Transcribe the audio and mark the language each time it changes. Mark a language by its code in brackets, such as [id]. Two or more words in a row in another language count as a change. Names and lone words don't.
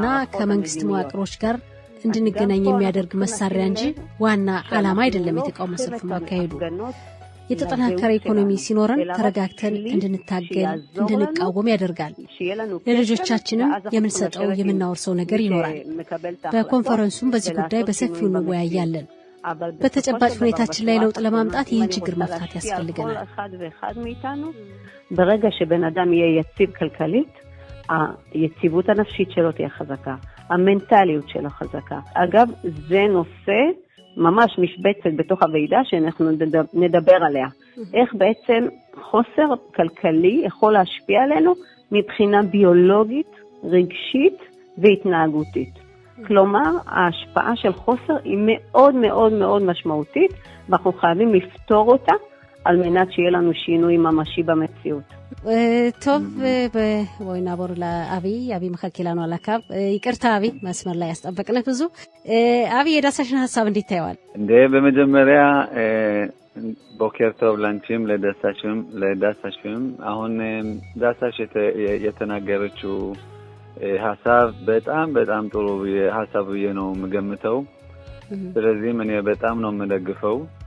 [am] ከመንግስት መዋቅሮች ጋር እንድንገናኝ የሚያደርግ መሳሪያ እንጂ ዋና ዓላማ አይደለም። የተቃውሞ ሰልፍ ማካሄዱ የተጠናከረ ኢኮኖሚ ሲኖረን ተረጋግተን እንድንታገል እንድንቃወም ያደርጋል። ለልጆቻችንም የምንሰጠው የምናወርሰው ነገር ይኖራል። በኮንፈረንሱም በዚህ ጉዳይ በሰፊው እንወያያለን። በተጨባጭ ሁኔታችን ላይ ለውጥ ለማምጣት ይህን ችግር መፍታት ያስፈልገናል። [he] ברגע שבן אדם יהיה יציב כלכלית, היציבות הנפשית שלו תהיה חזקה, המנטליות שלו חזקה. אגב, זה נושא ממש משבצת בתוך הוועידה שאנחנו נדבר עליה. איך בעצם חוסר כלכלי יכול להשפיע עלינו מבחינה ביולוגית, רגשית והתנהגותית. כלומר, ההשפעה של חוסר היא מאוד מאוד מאוד משמעותית, ואנחנו חייבים לפתור אותה, על מנת שיהיה לנו שינוי ממשי במציאות. טוב, בואי נעבור לאבי מחכה לנו על הקו. [am] ይቅርታ አቢ መስመር ላይ ያስጠበቅነህ ብዙ አቢ የዳሳሽን ሐሳብ እንዴት ታያዋል? እንደ በመጀመሪያ [he] בוקר טוב [am] ላንቺም ለዳሳሽም አሁን ዳሳሽ የተናገረችው ሐሳብ በጣም ጥሩ ሐሳብ ነው የምገምተው። ስለዚህ እኔ በጣም ነው የምደግፈው።